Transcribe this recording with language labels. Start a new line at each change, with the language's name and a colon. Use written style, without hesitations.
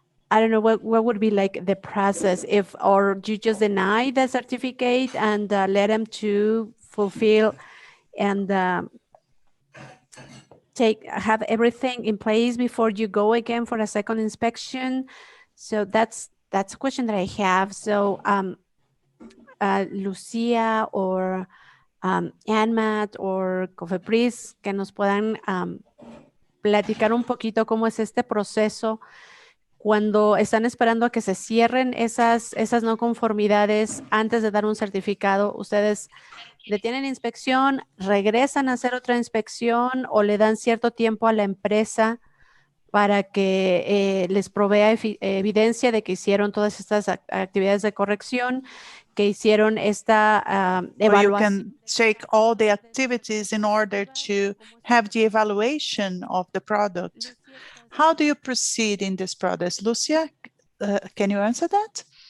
English: I don't know what would be like the process, or do you just deny the certificate and let them to fulfill and have everything in place before you go again for a second inspection? So that's a question that I have. So Lucia or ANMAT or COFEPRIS,
Spanish: que nos puedan platicar un poquito cómo es este proceso cuando están esperando a que se cierren esas no conformidades antes de dar un certificado. Ustedes detienen inspección, regresan a hacer otra inspección o le dan cierto tiempo a la empresa para que les provea evidencia de que hicieron todas estas actividades de corrección, que hicieron esta evaluación.
English: You can take all the activities in order to have the evaluation of the product. How do you proceed in this process? Lucia, can you answer that?